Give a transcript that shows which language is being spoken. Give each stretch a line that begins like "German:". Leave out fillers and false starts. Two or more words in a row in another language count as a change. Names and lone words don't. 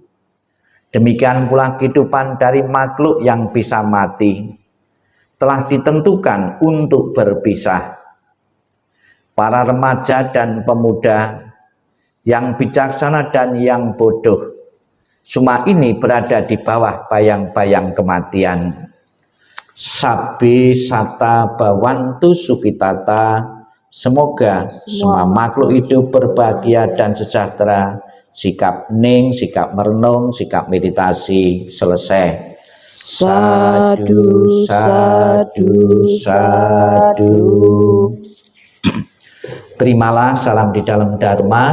Indonesian: Demikian pula kehidupan dari makhluk yang bisa mati telah ditentukan untuk berpisah. Para remaja dan pemuda, yang bijaksana dan yang bodoh, semua ini berada di bawah bayang-bayang kematian.
Pali: Sabbi sata bawantu sukitata,
Indonesian: semoga semua makhluk hidup berbahagia dan sejahtera. Sikap hening, sikap merenung, sikap meditasi selesai.
Pali: Sadu, sadu, sadu.
Indonesian: Terimalah salam di dalam Dharma.